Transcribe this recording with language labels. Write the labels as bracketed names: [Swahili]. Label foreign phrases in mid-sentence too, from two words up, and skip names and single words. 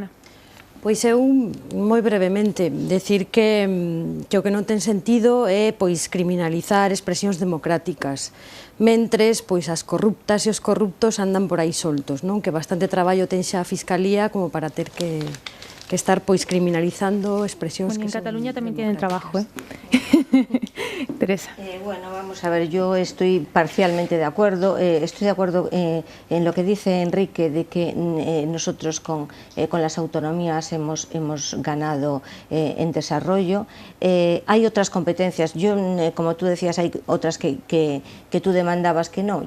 [Galician] Pois eu, moi brevemente, decir que o que non ten sentido é criminalizar expresións democráticas, mentres as corruptas e os corruptos andan por aí soltos, que bastante traballo ten xa a Fiscalía como para ter que estar criminalizando expresións que son... [Spanish] En Cataluña tamén tienen trabajo, Teresa. Bueno, vamos a ver, yo estoy parcialmente de acuerdo, estoy de acuerdo en lo que dice Enrique, de que nosotros con las autonomías hemos ganado en desarrollo. Hay otras competencias, yo, como tú decías, hay otras que tú demandabas que no.